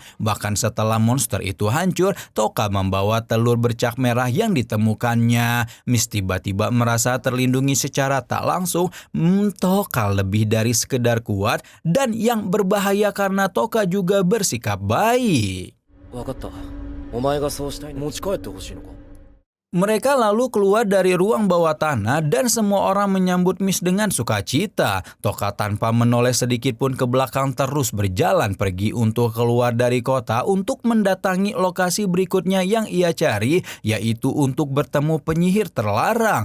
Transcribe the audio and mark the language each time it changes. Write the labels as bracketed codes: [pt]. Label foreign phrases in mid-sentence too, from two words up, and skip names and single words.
[id] Bahkan setelah monster itu hancur, Toka membawa telur bercak merah yang ditemukannya. Miss tiba-tiba merasa terlindungi secara tak langsung. Toka lebih dari sekedar kuat dan yang berbahaya karena Toka juga bersikap baik. [ja] 分かった。お前がそうしたいの持ち帰ってほしいのか。 [id] Mereka lalu keluar dari ruang bawah tanah dan semua orang menyambut Miss dengan sukacita. Toka tanpa menoleh sedikit pun ke belakang terus berjalan pergi untuk keluar dari kota untuk mendatangi lokasi berikutnya yang ia cari, yaitu untuk bertemu penyihir terlarang.